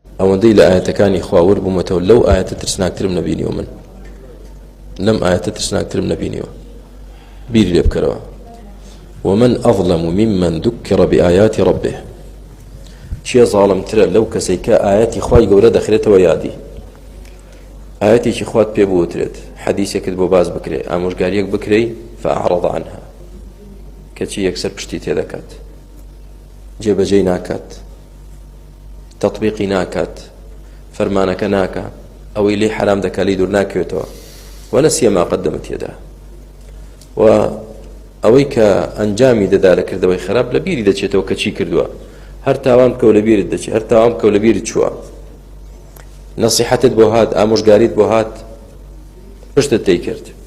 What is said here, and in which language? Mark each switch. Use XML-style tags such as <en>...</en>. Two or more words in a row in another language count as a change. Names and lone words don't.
<ckb>ئەوەندەی لە ئاەتەکانی خوا وەربوومەتەوە لەو ئاەتە ترسناکترم نەبینیوە من لەم ئاەتە ترسناکترم نەبینیوە بیری لێ بکەرەوە</ckb> <ar>ومن أظلم ممن ذكر بآيات ربه</ar> <ckb>چیە زاڵمترە لەو کەسەی کە ئاەتی خوای گەورە دەخرێتەوە یادی ئاەتێکی خوات پێ بوترێت حەدیثێکت بۆ باز بکرێ ئامۆژگاریەک بکرێ فأعرض عنها کەچی یەکسەر پشتی تێدەکات جێبەجێی ناکات تەطبیقی ناکات فەرمانەکە ناکە ئەوەی لێ حرام دەکا لێی دوور ناکەوێتەوە</ckb> <ar>وەنەسیە ما قەدەمت یەدا</ar> <ckb>و ئەوەی کە ئەنجامی دەدا لە کردەوەی خراپ لە بیری دەچێتەوە کە چی کردووە هەر تاوان بکەو لە بیرت دەچێت هەر تاوان بکەو لە بیرت چووە نەسیحەتت بۆ هات ئامۆژگاریت بۆ هات پشتت تێی کرد</ckb>